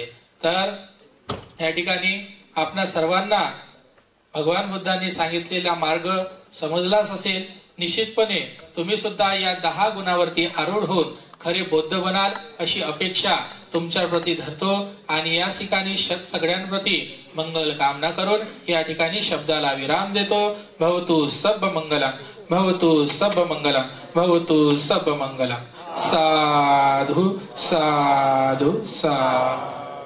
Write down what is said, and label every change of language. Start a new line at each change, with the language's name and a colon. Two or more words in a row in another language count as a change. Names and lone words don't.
Marathi: तर या ठिकाणी आपणा सर्वांना भगवान बुद्धांनी सांगितलेला मार्ग समजलाच असेल. निश्चितपणे तुम्ही सुद्धा या 10 गुणावरती आरूढ होऊन खरे बौद्ध बनाल अशी अपेक्षा तुमच्या प्रती धरतो आणि या ठिकाणी सगळ्यांप्रती मंगल कामना करून या ठिकाणी शब्दाला विराम देतो.
Pali: भवतु सब मंगलम, भवतु सब मंगलम, भवतु सब मंगलम. साधु साधु साधु.